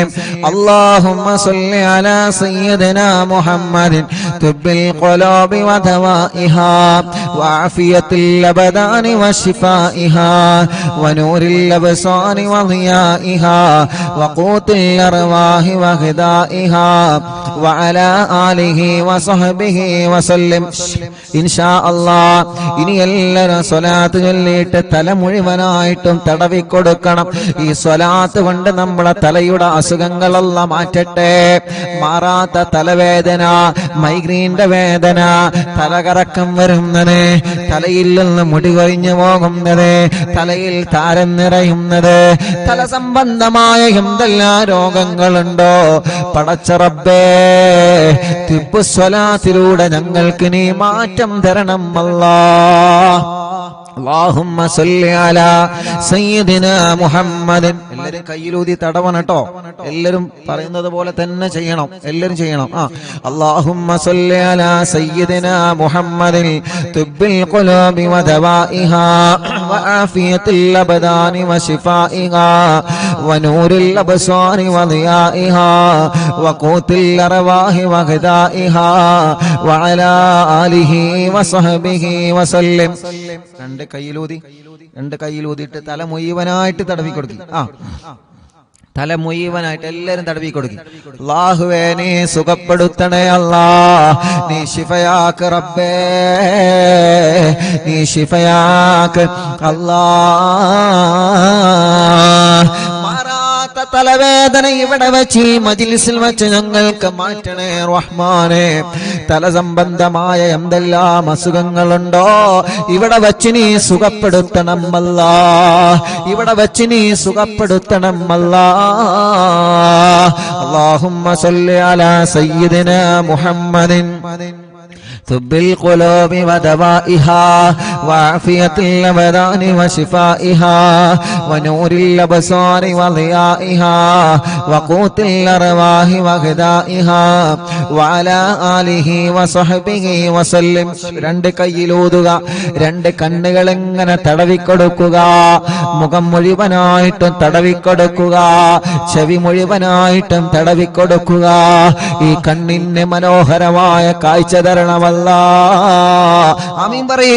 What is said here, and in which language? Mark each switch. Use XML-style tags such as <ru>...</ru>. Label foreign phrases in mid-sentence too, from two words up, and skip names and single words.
<ar>اللهم صل على سيدنا محمد طب القلوب ودوائها وعافية الأبدان وشفائها ونور الأبصار وضيائها وقوت الأرواح وغذائها وعلى آله وصحبه وسلم. إن شاء الله</ar> <ml>ഇനി എല്ലാവരും സ്വലാത്ത് ചൊല്ലിയിട്ട് തല മുഴുവനായിട്ടും തടവി കൊടുക്കണം. ഈ സ്വലാത്ത് കൊണ്ട് നമ്മളെ തലയുടെ അസുഖങ്ങളെല്ലാം മാറ്റട്ടെ. മാറാത്ത തലവേദന, മൈഗ്രീന്റെ വേദന, തലകറക്കം വരുന്നത്, തലയിൽ നിന്ന് മുടി കൊഴിഞ്ഞു പോകുന്നത്, തലയിൽ താരം നിറയുന്നത്, തല സംബന്ധമായ എന്തെല്ലാം രോഗങ്ങളുണ്ടോ പടച്ച റബ്ബേ തിബ്ബു സ്വലാത്തിലൂടെ ഞങ്ങൾക്ക് നീ മാറ്റം തരണം അല്ലാഹ്.</ml> <ar>اللهم صل على سيدنا محمد.</ar> <ml>എല്ലാവരും കയ്യിലൂതി തടവണം കേട്ടോ. എല്ലാവരും പറയുന്നത് പോലെ തന്നെ ചെയ്യണം. എല്ലാവരും ചെയ്യണം.</ml> <ar>اللهم صل على سيدنا محمد طب القلوب ودوائها وعافية الأبدان وشفائها ونور الأبصار وضيائها وقوت الأرواح وغذائها وعلى آله وصحبه وسلم.</ar> <ml>രണ്ട് കയ്യിലൂതിയിട്ട് തല മുഴുവനായിട്ട് തടവി കൊടുക്കി. തല മുഴുവനായിട്ട് എല്ലാരും തടവി കൊടുക്കി. അല്ലാഹുവേ നീ സുഖപ്പെടുത്തണേ അല്ലാ, നീ ശിഫയാക്ക് റബ്ബേ, നീ ശിഫയാക്ക് അല്ലാ. തലവേദന ഇവിടെ വെച്ച് ഈ മജ്ലിസിൽ വെച്ച് ഞങ്ങൾക്ക് മാറ്റണേ റഹ്മാനെ. തല സംബന്ധമായ എന്തെല്ലാം അസുഖങ്ങളുണ്ടോ ഇവിടെ വെച്ച് നീ സുഖപ്പെടുത്തണം അല്ലാ, ഇവിടെ വെച്ച് നീ സുഖപ്പെടുത്തണം അല്ലാ.</ml> <ar>اللهم صل على سيدنا محمد طب القلوب ودوائها وعافية الأبدان وشفائها ونور الأبصار وضيائها وقوت الأرواح وغذائها وعلى آله وصحبه وسلم.</ar> <ml>രണ്ട് കയ്യിലൂതുക, രണ്ട് കണ്ണുകൾ ഇങ്ങനെ തടവിക്കൊടുക്കുക, മുഖം മുഴുവനായിട്ടും തടവിക്കൊടുക്കുക, ചെവി മുഴുവനായിട്ടും തടവിക്കൊടുക്കുക. ഈ കണ്ണിന് മനോഹരമായ കാഴ്ച തരണമല്ല, തരണമല്ലാ. ആമീൻ പറയ്.</ml>